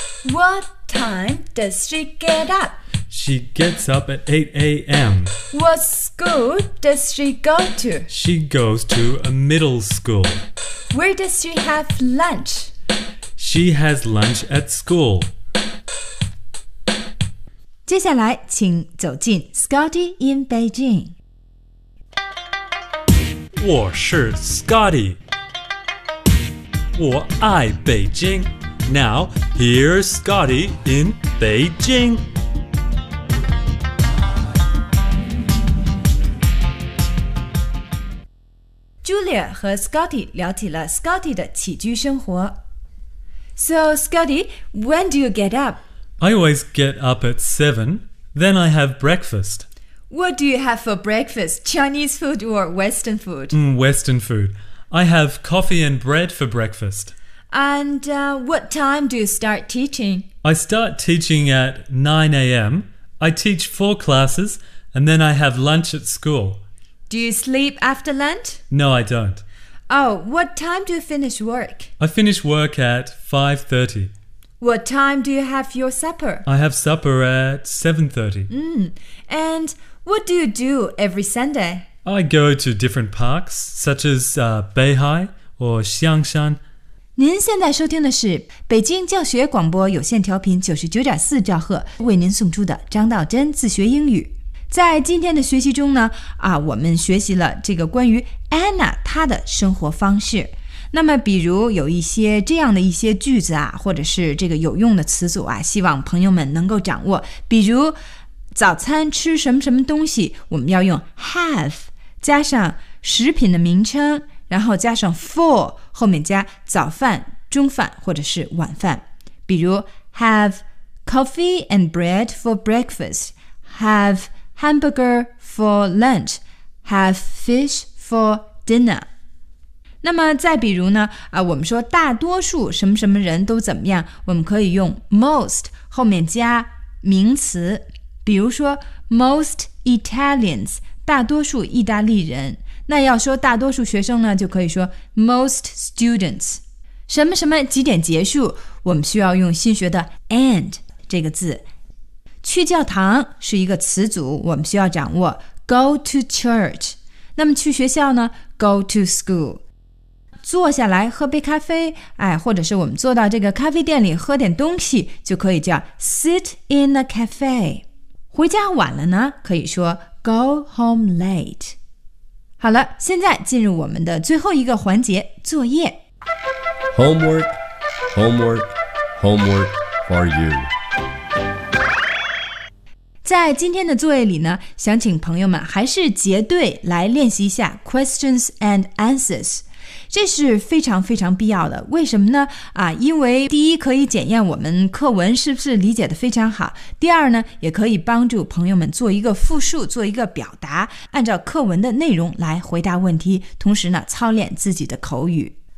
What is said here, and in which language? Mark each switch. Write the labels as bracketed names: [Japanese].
[English] What time does she get up? She gets up at 8 a.m. What school does she go to? She goes to a middle school. Where does she have lunch? She has lunch at school. [Chinese] 接下来请走进 Scotty in Beijing。我是 Scotty， 我爱北京。 [English] Now, here's Scotty in Beijing. [Chinese] Julia 和 Scotty 聊起了 Scotty 的起居生活。 [English] So, Scotty, when do you get up? I always get up at 7, then I have breakfast. What do you have for breakfast? Chinese food or Western food? Western food. I have coffee and bread for breakfast. And what time do you start teaching? I start teaching at 9 a.m. I teach 4 classes and then I have lunch at school. Do you sleep after lunch? No, I don't. Oh, what time do you finish work? I finish work at 5:30. What time do you have your supper? I have supper at 7:30. And what do you do every Sunday? I go to different parks, such as Beihai or Xiangshan. [Chinese] 您现在收听的是北京教学广播有线调频99.4兆赫为您送出的张道真自学英语。在今天的学习中呢，我们学习了这个关于 Anna 她的生活方式。那么比如有一些这样的一些句子啊，或者是这个有用的词组啊，希望朋友们能够掌握。比如早餐吃什么什么东西，我们要用 have 加上食品的名称，然后加上 for， 后面加早饭、中饭或者是晚饭。 [English] 比如 have coffee and bread for breakfast， have hamburger for lunch， have fish for dinner。 [Chinese] 那么再比如呢，我们说大多数什么什么人都怎么样，我们可以用 most 后面加名词，比如说 [English] most Italians [Chinese] 大多数意大利人，那要说大多数学生呢，就可以说 [English] most students。 [Chinese] 什么什么几点结束，我们需要用新学的 and 这个字。去教堂是一个词组，我们需要掌握 [English] go to church。 [Chinese] 那么去学校呢， [English] go to school。 [Chinese] 坐下来喝杯咖啡，或者是我们坐到这个咖啡店里喝点东西，就可以叫 [English] sit in a cafe。 [Chinese] 回家晚了呢，可以说 [English] go home late。 [Chinese] 好了，现在进入我们的最后一个环节，作业。 [English] Homework, homework, homework for you。 [Chinese] 在今天的作业里呢，想请朋友们还是结对来练习一下 [English] questions and answers， [Chinese] 这是非常非常必要的。为什么呢？因为第一可以检验我们课文是不是理解得非常好，第二呢也可以帮助朋友们做一个复述，做一个表达，按照课文的内容来回答问题，同时呢操练自己的口语。